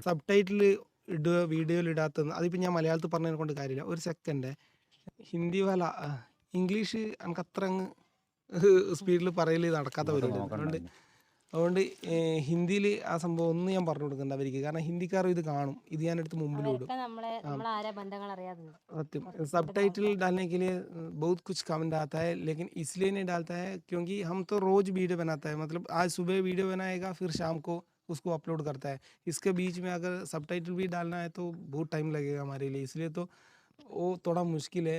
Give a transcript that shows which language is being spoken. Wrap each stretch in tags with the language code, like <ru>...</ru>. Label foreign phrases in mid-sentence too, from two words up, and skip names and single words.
<ml>സബ് ടൈറ്റിൽ ഇടുക, വീഡിയോയിൽ ഇടാത്തത്. അതിപ്പോൾ ഞാൻ മലയാളത്തിൽ പറഞ്ഞതിനെ കൊണ്ട് കാര്യമില്ല. ഒരു സെക്കൻഡ്,</ml> <hi>हिंदी वाला</hi> <ml>ഇംഗ്ലീഷ് എനിക്ക് അത്ര അങ്ങ് സ്പീഡിൽ പറയൽ നടക്കാത്ത പരിപാടി. അതുകൊണ്ട് ഹിന്ദിയിൽ ആ സംഭവം ഒന്നും ഞാൻ പറഞ്ഞു കൊടുക്കണ്ട അവർക്ക്. കാരണം ഹിന്ദിക്കാരും ഇത് കാണും, ഇത് ഞാനെടുത്ത് മുമ്പിൽ വിടും.</ml> <hi>सत्यम सब टाइटल डालने के लिए बहुत कुछ कमेंट आता है लेकिन इसलिए नहीं डालता है क्योंकि हम तो रोज़ वीडियो बनाता है, मतलब आज सुबह वीडियो बनाएगा फिर शाम को उसको अपलोड करता है. इसके बीच में अगर सब टाइटल भी डालना है तो बहुत टाइम लगेगा हमारे लिए, इसलिए तो वो थोड़ा मुश्किल है.</hi>